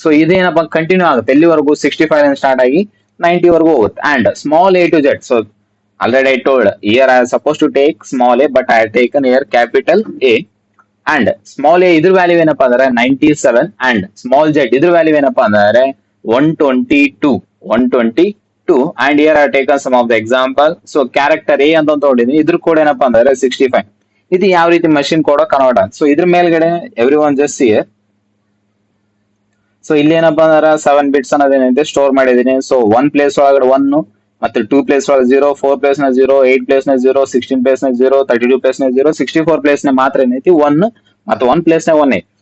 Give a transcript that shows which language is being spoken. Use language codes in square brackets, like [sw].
[kn] So ಇದೇನಪ್ಪಾ continue ಆಗುತ್ತೆ ಎಲ್ಲಿವರೆಗೂ 65 start ಆಗಿ 90 ವರೆಗೂ ಹೋಗುತ್ತೆ. [en] And small A to Z. So already I told here I suppose to take small A but I taken here capital A. [kn] And small A ಇದ್ರ value ಏನಪ್ಪಾ ಅಂದ್ರೆ 97. And small Z ಇದ್ರ value ಏನಪ್ಪಾ ಅಂದ್ರೆ 122. [en] 2 and here I have taken some of the example. [kn] So character A ಅಂತ ತಗೊಂಡಿದ್ದೀನಿ, ಇದ್ರ code ಏನಪ್ಪಾ ಅಂದ್ರೆ 65. ಇದು ಯಾವ ರೀತಿ ಮಷಿನ್ ಕೋಡ್ ಕನ್ವರ್ಟ್ ಆಗುತ್ತೆ. [en] So ಇದ್ರ ಮೇಲ್ಗಡೆ every one just see. [kn] So ಇಲ್ಲಿ ಏನಪ್ಪಾ ಅಂದ್ರೆ 7 ಬಿಟ್ಸ್ ಅನ್ನೋದೇನೈತೆ ಸ್ಟೋರ್ ಮಾಡಿದೀನಿ. ಸೊ 1 ಪ್ಲೇಸ್ ಒಳಗಡೆ 1 ಮತ್ತೆ 2 ಪ್ಲೇಸ್ ಒಳಗೆ 0, 4 ಪ್ಲೇಸ್ ನ 0, 8 ಪ್ಲೇಸ್ ನ 0, 16 ಪ್ಲೇಸ್ ನ 0, 32 ಪ್ಲೇಸ್ ನ 0, 64 ಪ್ಲೇಸ್ ನ ಮಾತ್ರ ಏನೈತಿ 1 ಮತ್ತೆ 1 ಪ್ಲೇಸ್ ನ 1 ಐತಿ.